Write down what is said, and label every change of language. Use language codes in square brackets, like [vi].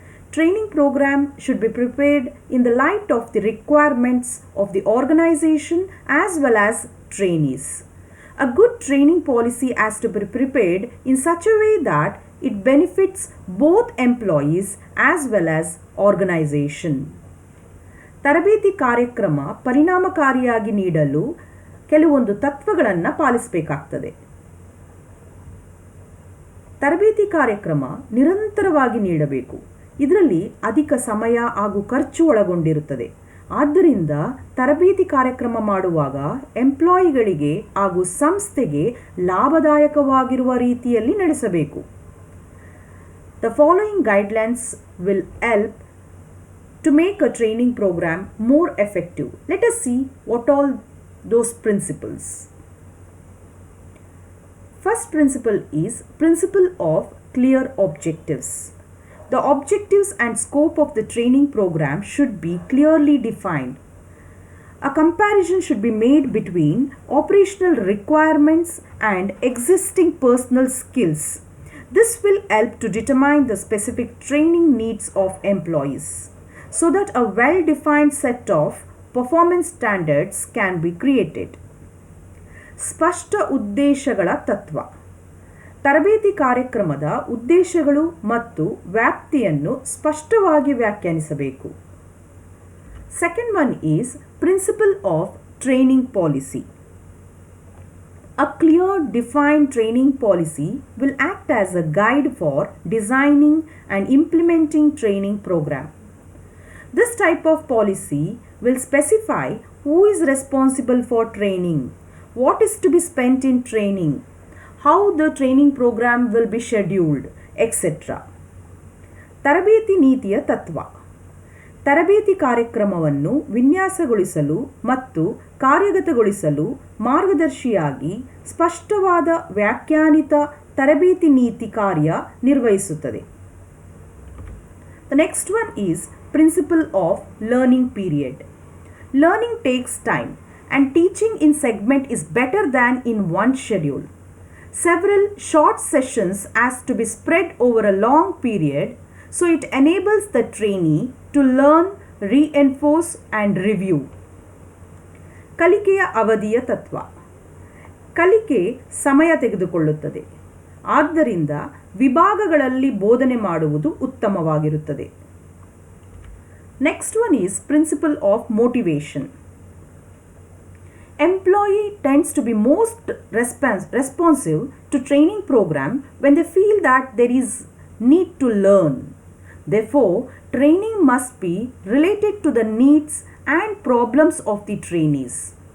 [en] Training program should be prepared in the light of the requirements of the organization as well as trainees. A good training policy has to be prepared in such a way that it benefits both employees as well as organization. [kn] ತರಬೇತಿ ಕಾರ್ಯಕ್ರಮ ಪರಿಣಾಮಕಾರಿಯಾಗಿ ನೀಡಲು ಕೆಲವೊಂದು ತತ್ವಗಳನ್ನು ಪಾಲಿಸಬೇಕಾಗ್ತದೆ. ತರಬೇತಿ ಕಾರ್ಯಕ್ರಮ ನಿರಂತರವಾಗಿ ನೀಡಬೇಕು. ಇದರಲ್ಲಿ ಅಧಿಕ ಸಮಯ ಹಾಗೂ ಖರ್ಚು ಒಳಗೊಂಡಿರುತ್ತದೆ. ಆದ್ದರಿಂದ ತರಬೇತಿ ಕಾರ್ಯಕ್ರಮ ಮಾಡುವಾಗ ಎಂಪ್ಲಾಯಿಗಳಿಗೆ ಹಾಗೂ ಸಂಸ್ಥೆಗೆ ಲಾಭದಾಯಕವಾಗಿರುವ ರೀತಿಯಲ್ಲಿ ನಡೆಸಬೇಕು. [en] The following guidelines will help to make a training program more effective. Let us see what all those principles. First principle is principle of clear objectives. The objectives and scope of the training program should be clearly defined. A comparison should be made between operational requirements and existing personal skills. This will help to determine the specific training needs of employees so that a well-defined set of performance standards can be created. [kn] ಸ್ಪಷ್ಟ ಉದ್ದೇಶಗಳ ತತ್ವ. ತರಬೇತಿ ಕಾರ್ಯಕ್ರಮದ ಉದ್ದೇಶಗಳು ಮತ್ತು ವ್ಯಾಪ್ತಿಯನ್ನು ಸ್ಪಷ್ಟವಾಗಿ ವ್ಯಾಖ್ಯಾನಿಸಬೇಕು. [en] Second one is principle of training policy. A clear, defined training policy will act as a guide for designing and implementing training program. This type of policy will specify who is responsible for training, what is to be spent in training, how the training program will be scheduled, etc. [kn] ತರಬೇತಿ ನೀತಿಯ ತತ್ವ. ತರಬೇತಿ ಕಾರ್ಯಕ್ರಮವನ್ನು ವಿನ್ಯಾಸಗೊಳಿಸಲು ಮತ್ತು ಕಾರ್ಯಗತಗೊಳಿಸಲು ಮಾರ್ಗದರ್ಶಿಯಾಗಿ ಸ್ಪಷ್ಟವಾದ ವ್ಯಾಖ್ಯಾನಿತ ತರಬೇತಿ ನೀತಿ ಕಾರ್ಯ ನಿರ್ವಹಿಸುತ್ತದೆ. [en] The next one is principle of learning period. Learning takes time and teaching in segment is better than in one schedule. Several short sessions has to be spread over a long period, so it enables the trainee to learn, reinforce and review. [kn] ಕಲಿಕೆಯ ಅವಧಿಯ ತತ್ವ. ಕಲಿಕೆ ಸಮಯ ತೆಗೆದುಕೊಳ್ಳುತ್ತದೆ. ಆದ್ದರಿಂದ ವಿಭಾಗಗಳಲ್ಲಿ ಬೋಧನೆ ಮಾಡುವುದು ಉತ್ತಮವಾಗಿರುತ್ತದೆ. [en] Next one is principle of motivation. Employee tends to be most responsive to training program when they feel that there is need to learn. Therefore, training must be related to the needs and problems of the trainees.